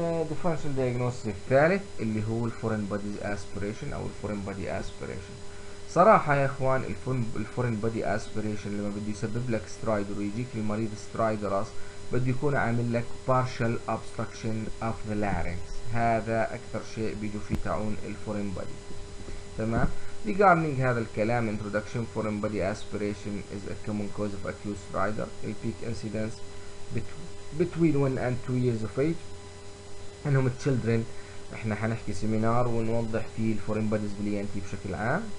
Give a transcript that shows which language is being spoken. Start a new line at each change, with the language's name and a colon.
Arabic: differential diagnosis الثالث اللي هو الفورين body aspiration او الفورين body aspiration. صراحة يا اخوان الفورين body aspiration لما بده يسبب لك سترايدر ويجيك المريض سترايدرس بده يكون عامل لك
English: partial obstruction of the larynx،
Arabic: هذا اكثر شيء بيجوا فيه تعون الفورين body. تمام.
English: regarding
Arabic: هذا الكلام
English: introduction، foreign body aspiration is a common cause of acute stridor. a peak incidence between 1 and 2 years of age.
Arabic: انهم children احنا حنحكي سيمينار ونوضح فيه الفورين باديز بالENT بشكل عام.